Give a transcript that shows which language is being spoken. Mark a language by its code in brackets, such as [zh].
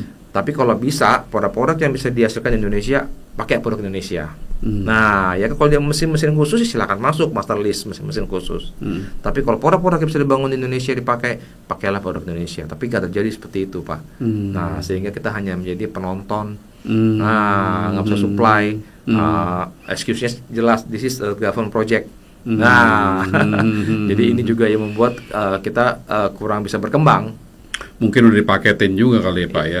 [id] Tapi kalau bisa produk-produk yang bisa dihasilkan di Indonesia, pakai produk Indonesia. Nah, ya kalau dia mesin-mesin khusus silakan masuk master list mesin-mesin khusus. Tapi kalau produk-produk yang bisa dibangun di Indonesia pakailah produk Indonesia. Tapi nggak terjadi seperti itu Pak. Nah, sehingga kita hanya menjadi penonton. Nah, nggak bisa supply. Excuse-nya jelas, [en] this is a government project. [id] Nah, jadi ini juga yang membuat kita kurang bisa berkembang. Mungkin udah dipaketin juga kali ya Pak ya.